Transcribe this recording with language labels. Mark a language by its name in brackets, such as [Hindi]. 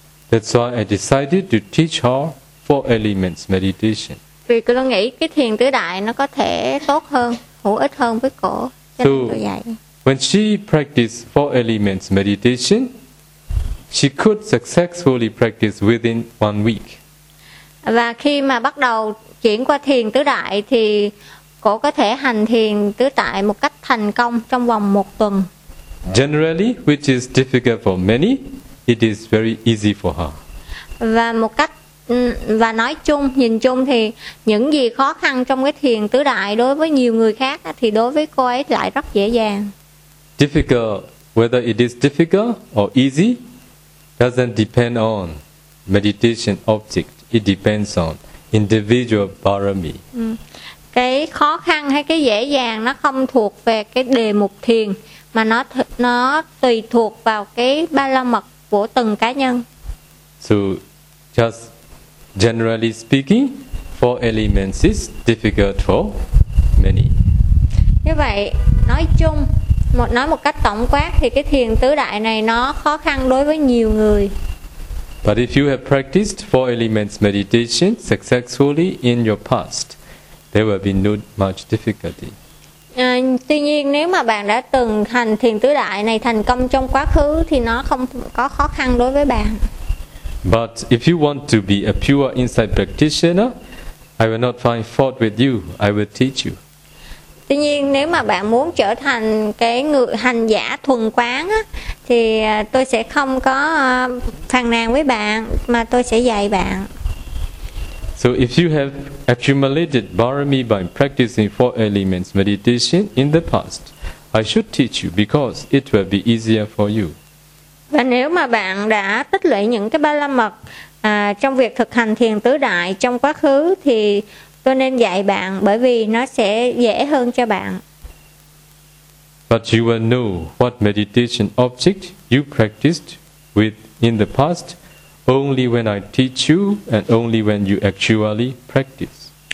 [English] That's why I decided to teach her 4 elements meditation. [Vietnamese] Vì tôi nghĩ cái thiền tứ đại nó có thể tốt hơn, hữu ích hơn với cổ, cho nên tôi dạy. [English] When she practiced 4 elements meditation, she could successfully practice within 1 week. [Vietnamese] Và khi mà bắt đầu chuyển qua thiền tứ đại thì cổ có thể hành thiền tứ đại một cách thành công trong vòng 1 tuần. [English] Generally, which is difficult for many, it is very easy for her. [Vietnamese] Và một cách và nói chung, nhìn chung thì những gì khó khăn trong cái thiền tứ đại đối với nhiều người khác thì đối với cô ấy lại rất dễ dàng. [English] Difficult, whether it is difficult or easy, doesn't depend on meditation object. It depends on individual parami. [Vietnamese] Cái khó khăn hay cái dễ dàng nó không thuộc về cái đề mục thiền, mà nó tùy thuộc vào cái ba la mật của từng cá nhân. [English] So, just generally speaking, 4 elements is difficult for many. [Vietnamese] Như vậy, nói chung, nói một cách tổng quát thì cái thiền tứ đại này nó khó khăn đối với nhiều người. [English] But if you have practiced 4 elements meditation successfully in your past, there will be no much difficulty. [Vietnamese] Tuy nhiên nếu mà bạn đã từng hành thiền tứ đại này thành công trong quá khứ thì nó không có khó khăn đối với bạn. [English] But if you want to be a pure insight practitioner, I will not find fault with you. I will teach you. [Vietnamese] Tuy nhiên nếu mà bạn muốn trở thành cái người hành giả thuần quán á, thì tôi sẽ không có phàn nàn với bạn mà tôi sẽ dạy bạn. [English] So if you have accumulated barami by practicing 4 elements meditation in the past, I should teach you because it will be easier for you. [Vietnamese] Và nếu mà bạn đã tích lũy những cái ba la mật trong việc thực hành thiền tứ đại trong quá khứ thì tôi nên dạy bạn bởi vì nó sẽ dễ hơn cho bạn. [English] But you will know what meditation object you practiced with in the past only when I teach you and only when you actually practice.